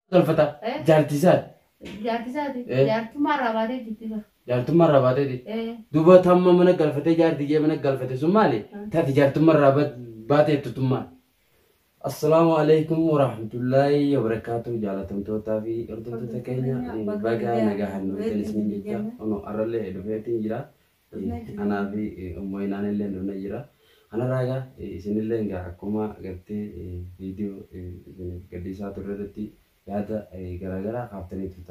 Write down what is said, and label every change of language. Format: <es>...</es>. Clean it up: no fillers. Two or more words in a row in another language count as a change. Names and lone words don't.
<om>galfata jaartisaat jaartummaa rabaatee jirti bara. jaartummaa rabaatee jirti. Duuba tamma mana galfatee jaartii mana galfate sun maali? Taati jaartummaa rabaatee tuttummaa.</om> <ar>السلام عليكم ورحمة الله وبركاته.</ar> <om>Jaalatamtootaa fi hordoftoota keenya baga nagaan nuti isiniin jecha ono arralee dhufeetiin jira. Anaa fi ummoinaan illee dhufna jira. Ana raaga isinillee egaa akkuma agartee viidiyoo gadhiisaa turretti yaada garaagaraa kaaftanii turtan.</om>